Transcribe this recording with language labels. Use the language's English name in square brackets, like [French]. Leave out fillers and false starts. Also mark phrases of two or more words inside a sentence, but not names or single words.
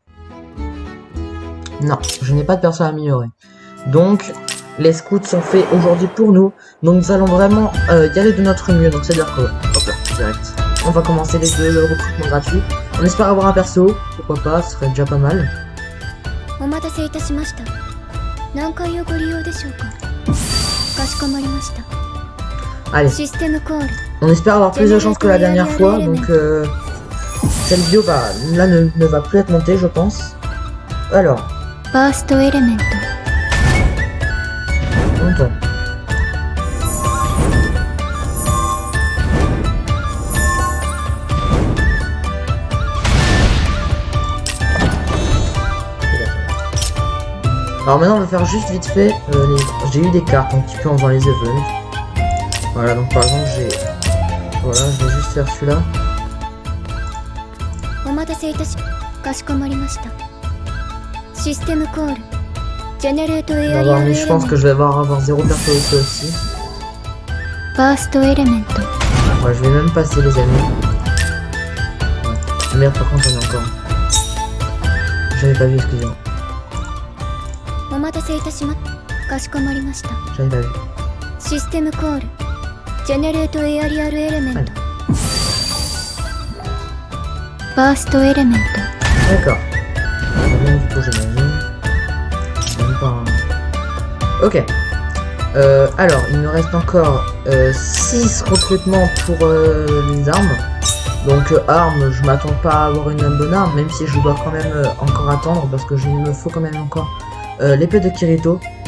[French] Non, je n'ai pas de persos à améliorer. Donc, les scouts sont faits aujourd'hui pour nous, donc nous allons vraiment y aller de notre mieux. Donc c'est-à-dire que, hop là, direct. On va commencer le recrutement gratuit. On espère avoir un perso, pourquoi pas, ce serait déjà pas mal. [Japanese] 何回をご利用でしょうか。かししこまりました。 [French] Allez, [Japanese] システムコール [French] on espère avoir plus de chance que la dernière fois, donc cette vidéo là ne va plus être montée, je pense. Alors, [Japanese] ファーストエレメント [French] montons. Alors maintenant on va faire juste vite fait, j'ai eu des cartes un petit peu en faisant les events. Voilà, donc par exemple j'ai... Voilà, je vais juste faire celui-là. [Japanese] お待たせいたしかしこまりました。システムコールジェネレートエアリアルエレメン [French] Je pense que je vais avoir 0 perso ici aussi. [Japanese] ファーストエレメント [French] Ouais, je vais même passer les amis. Ouais. Merde, par contre j'en ai encore. J'avais pas vu, excusez-moi. [Japanese] お待たせいたしまかしこまりました。 [French] J'avais pas vu. [Japanese] システムコールジェネレートエアリアルエレメント、 ファーストエレメント [French] D'accord. Rien du tout, j'imagine. Même pas un... Ok. Alors, il me reste encore 6 recrutements pour les armes. Donc, armes, je m'attends pas à avoir une bonne arme, même si je dois quand même encore attendre, parce que il me faut quand même encore l'épée de Kirito.